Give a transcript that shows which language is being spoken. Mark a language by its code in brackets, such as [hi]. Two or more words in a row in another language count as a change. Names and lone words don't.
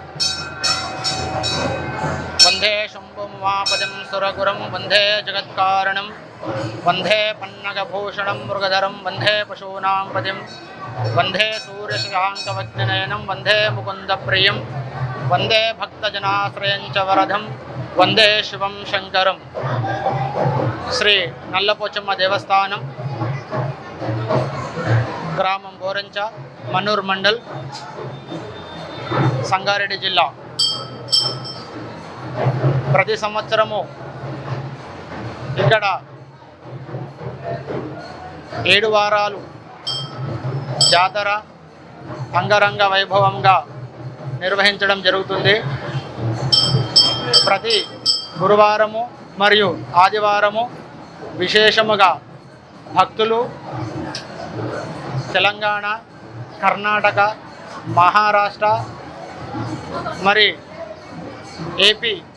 [sa] वंदे शंभुमुमापतिं सुरगुरुं वंदे जगत्कारणं वंदे पन्नगभूषणं मृगधरं वंदे पशूनां पतिं वंदे सूर्यशशाङ्कवज्रनयनं वंदे मुकुन्दप्रियं वंदे भक्तजनाश्रयं च वरदं वंदे शिवं शंकरं। [te] శ్రీ నల్లపోచమ్మ దేవస్థానం గ్రామం బోరంచ మన్నూర్ మండల సంగారెడ్డి జిల్లా। ప్రతి సంవత్సరము ఇక్కడ 7 వారాలు జాతర అంగరంగ వైభవంగా నిర్వహించడం జరుగుతుంది. ప్రతి గురువారము మరియు ఆదివారము విశేషముగా భక్తులు తెలంగాణ, కర్ణాటక, మహారాష్ట్ర మరి ఏపీ